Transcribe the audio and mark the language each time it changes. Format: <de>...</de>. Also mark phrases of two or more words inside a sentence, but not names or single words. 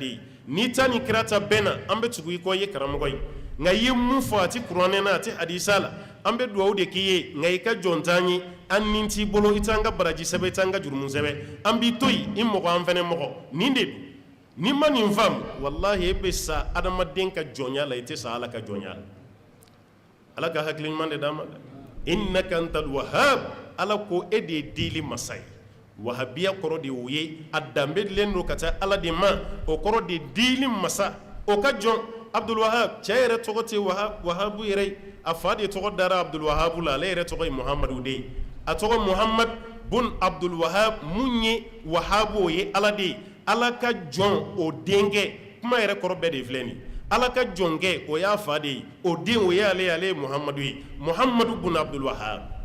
<bm>ye n'i ta ni kira ta bɛɛ na an bɛ tugu i kɔ i ye karamɔgɔ ye nka i ye mun fɔ a tɛ kuranɛ na a tɛ hadisa la an bɛ dugawu de k'i ye nka i ka jɔn t'an ye an nin t'i bolo i t'an ka baraji sɛbɛ i t'an ka jurumu sɛbɛ an b'i to yen i mɔgɔ an fɛnɛ mɔgɔ nin de don n'i ma nin faamu walahi e bɛ sa adamaden ka jɔnya la i tɛ sa ala ka jɔnya la ala ka hakili ɲuman de d'an ma dɛ</bm> <ar>إنك أنت الوهاب</ar> <bm>ala ko e de ye dili masa ye wahabiya kɔrɔ de y'o ye a danbe dilen don ka taa ala de ma o kɔrɔ de dili masa o ka jɔn abdul wahab cɛ yɛrɛ tɔgɔ tɛ wahabu yɛrɛ ye a fa de tɔgɔ dara abdul wahabu la ale yɛrɛ tɔgɔ ye muhamadu de ye a tɔgɔ muhamad bun abdul wahab mun ye wahabu o ye ala de ye ala ka jɔn o denkɛ kuma yɛrɛ kɔrɔ bɛɛ de filɛ nin ala ka jɔnkɛ o y'a fa de ye o den o ye ale ye muhamadu ye muhamadu bun abdul wahab</bm>